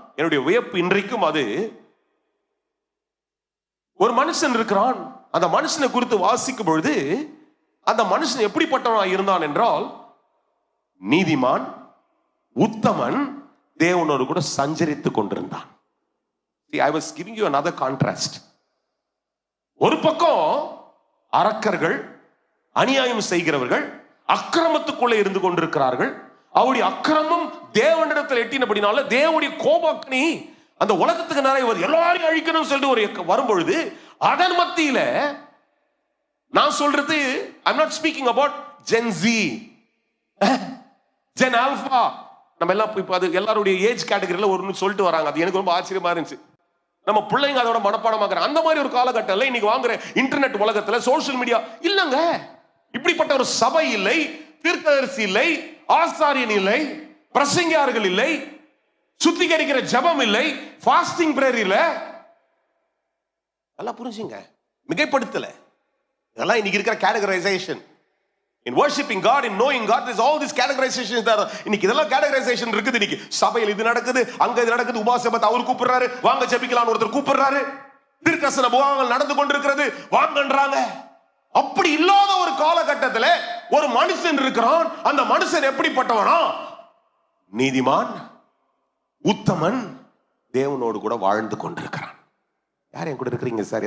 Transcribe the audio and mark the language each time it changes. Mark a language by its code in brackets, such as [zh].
[ta] என்னுடைய வியப்பு இன்றைக்கும் அது, ஒரு மனுஷன் இருக்கிறான். அந்த மனுஷனை குறித்து வாசிக்கும் பொழுது அந்த மனுஷன் எப்படிப்பட்டவனாக இருந்தான் என்றால், நீதிமான், உத்தமன், தேவனோடு கூட சஞ்சரித்துக் கொண்டிருந்தான். [en] I was giving you another contrast. [ta] ஒரு பக்கம் அரக்கர்கள், அநியாயம் செய்கிறவர்கள், அக்கிரமத்துக்குள்ளே இருந்து கொண்டிருக்கிறார்கள். அவருடைய அக்கிரமம் தேவனிடத்தில் எட்டினபடினால தேவனுடைய கோபாக்னி அந்த உலகத்துக்கு நிறைய எல்லாரையும் அழிக்கணும்னு சொல்லிட்டு ஒரு வரும்பொழுது, அதன் மத்தியில நான் சொல்றது, [en] I'm not speaking about Gen Z, Gen Alpha. [ta] நம்ம எல்லாம் இப்ப அது எல்லாருடைய ஏஜ் கேட்டகரியில ஒன்னு சொல்லிட்டு வராங்க. அது எனக்கு ரொம்ப ஆச்சரியமா இருந்துச்சு. நம்ம பிள்ளைங்க அதோட மனப்பாடமாக்குற அந்த மாதிரி ஒரு காலகட்டத்தில் இன்னைக்கு வாங்குற இன்டர்நெட் உலகத்துல, சோசியல் மீடியா இல்லங்க. இப்படிப்பட்ட ஒரு சபை இல்லை, தீர்க்கதரிசி இல்லை, ஆசாரியன் இல்லை, பிரசங்கியார்கள் இல்லை, சுத்திகரிக்கிற ஜெபம் இல்லை, ஃபாஸ்டிங் பிரேயர் இல்லை. நல்லா புரிஞ்சுங்க, மிகைப்படுத்தல. இதெல்லாம் இன்னைக்கு இருக்கிற categorisation. [en] In worshiping God, in knowing God, there's all these categorizations there. [ta] இன்னைக்கு இதெல்லாம் categorization இருக்குது. இன்னைக்கு சபையில் இது நடக்குது, அங்க இது நடக்குது, உபாசபத்தை அவர் கூப்பிடுறாரு, வாங்க ஜெபிக்கலாம்னு ஒருத்தர் கூப்பிடுறாரு, தீர்க்கதரிசன புகாரங்கள் நடந்து கொண்டிருக்கிறது, வாங்கன்றாங்க. அப்படி இல்லாத ஒரு காலகட்டத்தில் ஒரு மனுஷன் இருக்கிறான். அந்த மனுஷன் எப்படிப்பட்டவனா? நீதிமான், உத்தமன், தேவனோடு கூட வாழ்ந்து கொண்டிருக்கிறான். யார் என் கூட இருக்கிறீங்க சார்?